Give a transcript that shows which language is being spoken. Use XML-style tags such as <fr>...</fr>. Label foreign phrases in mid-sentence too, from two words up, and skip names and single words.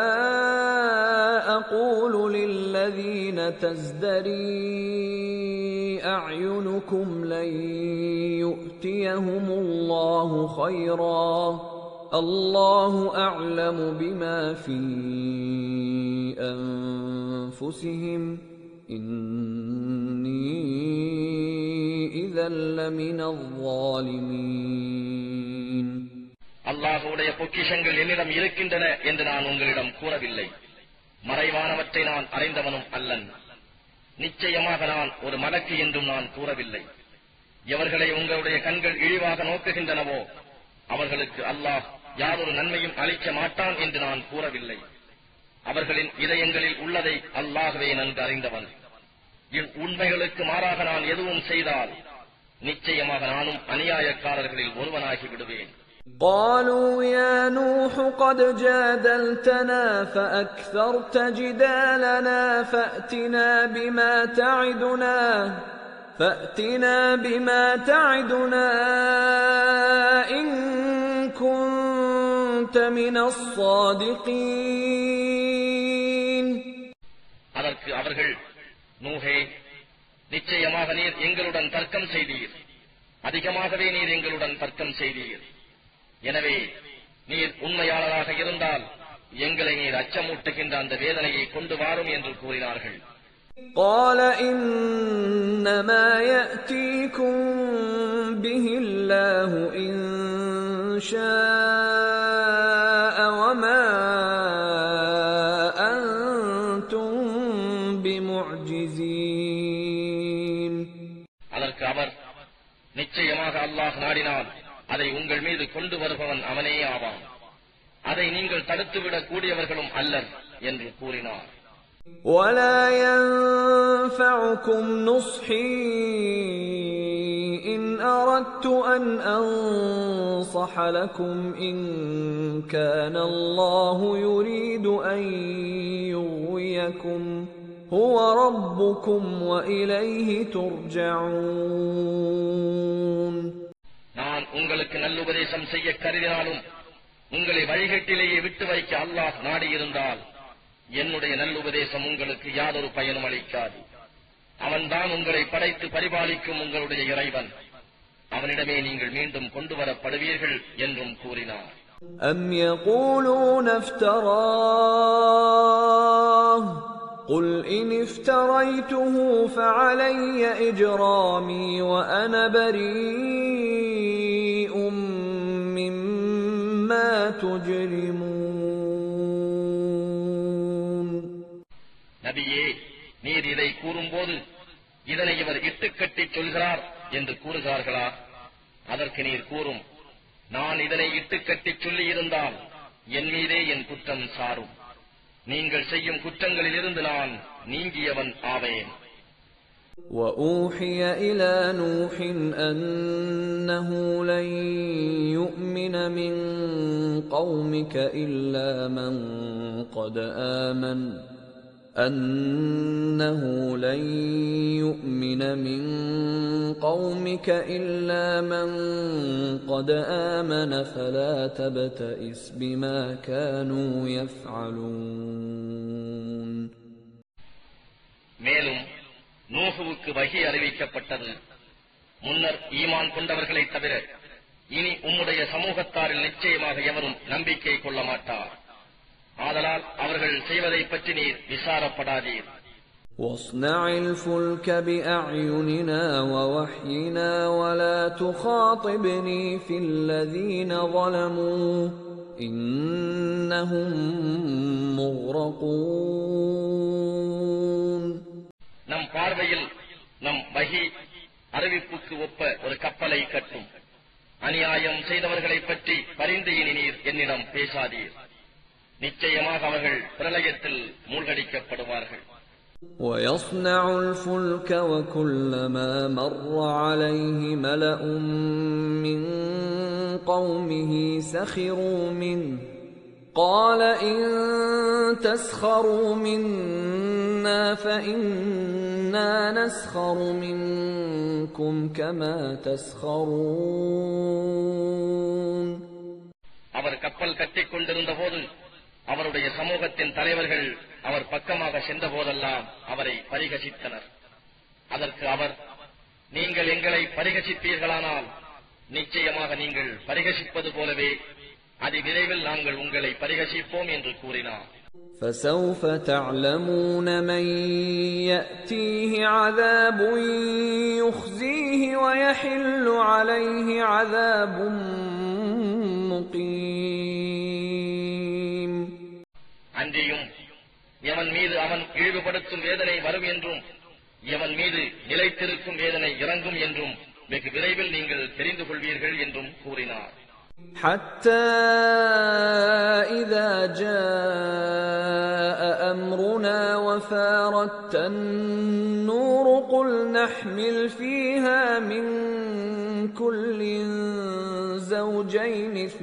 <ar>أَقُولُ لِلَّذِينَ تَزْدَرِي أَعْيُنُكُمْ لَن يُؤْتِيَهُمُ اللَّهُ خَيْرًا اللَّهُ أَعْلَمُ بِمَا فِي أَنفُسِهِمْ إِنِّي إِذًا لَّمِنَ الظَّالِمِينَ.</ar> <ta>அல்லாஹ்வுடைய பொக்கிஷங்கள் என்னிடம் இருக்கின்றன என்று நான் உங்களிடம் கூறவில்லை. மறைவானவற்றை நான் அறிந்தவனும் அல்லன். நிச்சயமாக நான் ஒரு மலக்கு என்றும் நான் கூறவில்லை. எவர்களை உங்களுடைய கண்கள் இழிவாக நோக்குகின்றனவோ அவர்களுக்கு அல்லாஹ் யாரொரு நன்மையும் அளிக்க மாட்டான் என்று நான் கூறவில்லை. அவர்களின் இதயங்களில் உள்ளதை அல்லாஹ்வே நன்கு அறிந்தவன். உண்மைகளுக்கு மாறாக நான் எதுவும் செய்தால் நிச்சயமாக நானும் அநியாயக்காரர்களில் ஒருவனாகி விடுவேன்.</ta> <ar>قالوا يا نوح قد جادلتنا فأكثرت جدالنا فأتنا بما تعدنا إن كنت من الصادقين.</ar> <ta>அதற்கு அவர்கள், நூஹே, நிச்சயமாக நீர் எங்களுடன் தர்க்கம் செய்தீர். அதிகமாகவே நீர் எங்களுடன் தர்க்கம் செய்தீர். எனவே நீர் உண்மையாளராக இருந்தால் எங்களை நீர் அச்சமூட்டுகின்ற அந்த வேதனையை கொண்டு வாரும் என்று கூறினார்கள்.</ta> <ar>قال إنما يأتيكم به الله إن شاء وما أنتم بمعجزين.</ar> <ta>அதற்கு அவர், நிச்சயமாக அல்லாஹ் நாடினால் அதை உங்கள் மீது கொண்டு வருபவன் அவனே ஆவான். அதை நீங்கள் தடுத்துவிடக் கூடியவர்களும் அல்லர் என்று கூறினார்.</ta> <ar>وَلَا يَنفَعُكُمْ نُصْحِي إِنْ أَرَدْتُ أَنْ أَنصَحَ لَكُمْ إِنْ كَانَ اللَّهُ يُرِيدُ أَنْ يُغْوِيَكُمْ هُوَ رَبُّكُمْ وَإِلَيْهِ تُرْجَعُونَ.</ar> <ta>நான் உங்களுக்கு நல்லுபதேசம் செய்ய கருதினாலும் உங்களை வழிகட்டிலேயே விட்டு வைக்க அல்லாஹ் நாடியிருந்தால் என்னுடைய நல்லுபதேசம் உங்களுக்கு யாதொரு பயனும் அளிக்காது. அவன்தான் உங்களை படைத்து பரிபாலிக்கும் உங்களுடைய இறைவன். அவனிடமே நீங்கள் மீண்டும் கொண்டு வரப்படுவீர்கள் என்றும் கூறினார்.</ta> <ar>أَمْ يَقُولُونَ افْتَرَاهُ قُلْ إِنِ افْتَرَيْتُهُ فَعَلَيَّ إِجْرَامِي وَأَنَا بَرِيءٌ مِّمَّا تُجْرِمُونَ.</ar> <ta>நபியே, நீர் இதை கூறும்போது இதனை இவர் இட்டுக்கட்டி சொல்கிறார் என்று கூறுகிறார்களா? அதற்கு நீர் கூறும், நான் இதனை இட்டுக்கட்டி சொல்லியிருந்தால் என் மீதே என் குற்றம் சாரும். நீங்கள் செய்யும் குற்றங்களிலிருந்து நான் நீங்கியவன் ஆவேன்.</ta> <ar>وَأُوحِيَ إِلَى نُوحٍ أَنَّهُ لَن يُؤْمِنَ مِن قَوْمِكَ إِلَّا مَن قَدْ آمَنَ فَلَا تَبْتَئِسْ بِمَا كَانُوا يَفْعَلُونَ.</ar> <ta>மேலும் நூஹுவுக்கு வஹி அறிவிக்கப்பட்டது, முன்னர் ஈமான் கொண்டவர்களை தவிர இனி உம்முடைய சமூகத்தாரில் நிச்சயமாக எவரும் நம்பிக்கை கொள்ள மாட்டார். ஆதலால் அவர்கள் செய்வதை பற்றி நீர் விசாரப்படாதீர்.</ta> <ar>وَاصْنَعِ الْفُلْكَ بِأَعْيُنِنَا وَوَحْيِنَا وَلَا تُخَاطِبْنِي فِي الَّذِينَ ظَلَمُوا إِنَّهُمْ مُغْرَقُونَ.</ar> <ta>நம் பார்வையில் நம் வஹி அறிவிப்புக்கு ஒப்ப ஒரு கப்பலை கட்டும். அநியாயம் செய்தவர்களை பற்றி பரிந்து இனி நீர் என்னிடம் பேசாதீர். நிச்சயமாக அவர்கள் பிரளயத்தில் மூழ்கடிக்கப்படுவார்கள்.</ta> <ar>وَيَصْنَعُ الْفُلْكَ وَكُلَّمَا مَرَّ عَلَيْهِ مَلَأٌ مِّن قَوْمِهِ سَخِرُوا مِنْهُ قَالَ إِن تَسْخَرُوا مِنَّا فَإِنَّا نَسْخَرُ مِنكُمْ كَمَا تَسْخَرُونَ.</ar> <ta>அவர் கப்பல் கட்டிக் கொண்டிருந்த போது அவருடைய சமூகத்தின் தலைவர்கள் அவர் பக்கமாக சென்ற போதெல்லாம் அவரை பரிகசித்தனர். அதற்கு அவர், நீங்கள் எங்களை பரிகசிப்பீர்களானால் நிச்சயமாக நீங்கள் பரிகசிப்பது போலவே அதிவிரைவில் நாங்கள் உங்களை பரிகசிப்போம் என்று கூறினார்.</ta> <ar>فَسَوْفَ تَعْلَمُونَ مَن يَأْتِيهِ عَذَابٌ يُخْزِيهِ وَيَحِلُّ عَلَيْهِ عَذَابٌ مُقِيمٌ.</ar> <ta>அன்றியும் எவன் மீது அவன் இழிவுபடுத்தும் வேதனை வரும் என்றும் எவன் மீது நிலைத்திருக்கும் வேதனை இறங்கும் என்றும் வெகு விரைவில் நீங்கள் தெரிந்து கொள்வீர்கள் என்றும் கூறினார்.</ta> <ar>حَتَّى إِذَا جَاءَ أَمْرُنَا وَفَارَتِ النُّورُ قُلْ نَحْمِلُ فِيهَا مِن كُلٍّ زَوْجَيْنِ</ar>